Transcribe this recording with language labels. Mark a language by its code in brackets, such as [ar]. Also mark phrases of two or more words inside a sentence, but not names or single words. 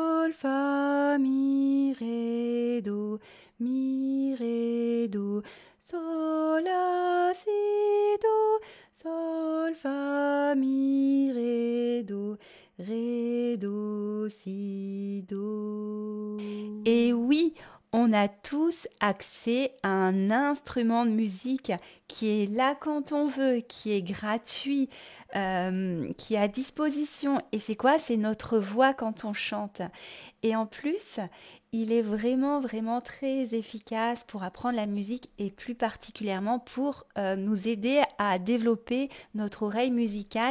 [fr] sol, fa, mi, ré, do, sol, la, si, do, sol, fa, mi, ré, do, si, do. Et oui, on a tous accès à un instrument de musique qui est là quand on veut, qui est gratuit, qui est à disposition. Et c'est quoi? C'est notre voix quand on chante. Et en plus, il est vraiment, vraiment très efficace pour apprendre la musique et plus particulièrement pour nous aider à développer notre oreille musicale.